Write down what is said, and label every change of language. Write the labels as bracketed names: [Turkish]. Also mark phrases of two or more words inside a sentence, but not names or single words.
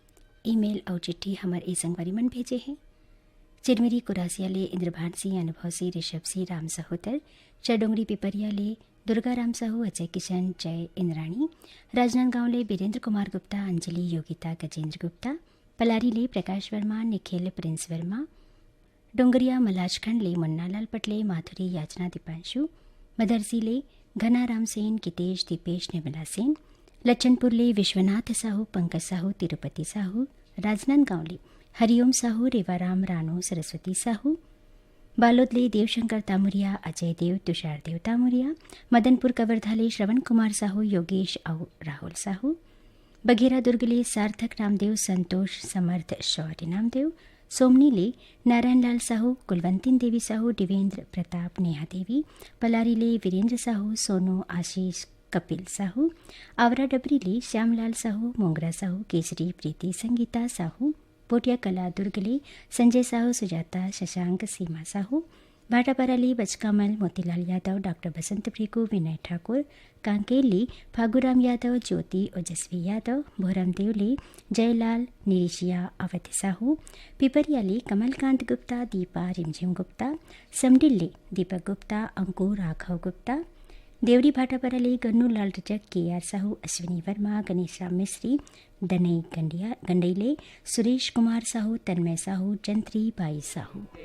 [Chhattisgarhi] ईमेल और चिट्ठी हमार ए संगवारी मन भेजे हैं। चिरमिरी कुरासिया ले इंद्रभान सिंह, अनुभव सिंह, ऋषभ सिंह, राम सहोदर, चडोंगरी पिपरिया ले दुर्गा राम साहू, अजय किशन, जय इंद्राणी, राजनांदगांव ले बीरेंद्र कुमार गुप्ता, अंजलि, योगिता, गजेंद्र गुप्ता, पलारी ले प्रकाश वर्मा, निखिल, प्रिंस वर्मा, डोंगरिया मलाजखंड ले मुन्नालाल पटले, माधुरी, याचना, दीपांशु, मदरसी ले घनाराम सेन, कितेश, दीपेश, निर्मला सेन, लच्छनपुर ले विश्वनाथ साहू, पंकज साहू, तिरुपति साहू, राजनांदगांव ले हरिओम साहू, रेवाराम, रानू, सरस्वती साहू, बालोद ले देवशंकर तामुरिया, अजय देव, तुषार देव तामुरिया, मदनपुर कवर्धा ले श्रवण कुमार साहू, योगेश और राहुल साहू, बघेरा दुर्ग ले सार्थक नामदेव, संतोष, समर्थ, शौर्य नामदेव, सोमनी ले नारायणलाल साहू, कुलवंतीन देवी साहू, दिवेंद्र प्रताप, नेहा देवी, पलारी ले वीरेंद्र साहू, सोनू, आशीष, कपिल साहू, आवरा डबरी ले श्यामलाल साहू, मोंगरा साहू, केसरी, प्रीति, संगीता साहू, पोटिया कला दुर्ग ले संजय साहू, सुजाता, शशांक, सीमा साहू, भाटापारा ले बचकामल, मोतीलाल यादव, डॉक्टर बसंत प्रिकू, विनय ठाकुर, कांकेर ले फागुराम यादव, ज्योति, ओजस्वी यादव, भोरमदेव ले जयलाल, निरिशिया, अवधि साहू, पिपरिया ले कमलकांत गुप्ता, दीपा, रिमझिम गुप्ता, समडिल ले दीपक गुप्ता, अंकुर, राघव गुप्ता, देवरी भाटापारा ले गन्नू लाल रजक, के आर साहू, अश्विनी वर्मा, गणेशराम मिश्री, दनई गंडईले सुरेश कुमार साहू, तन्मय साहू, जंत्री बाई साहू।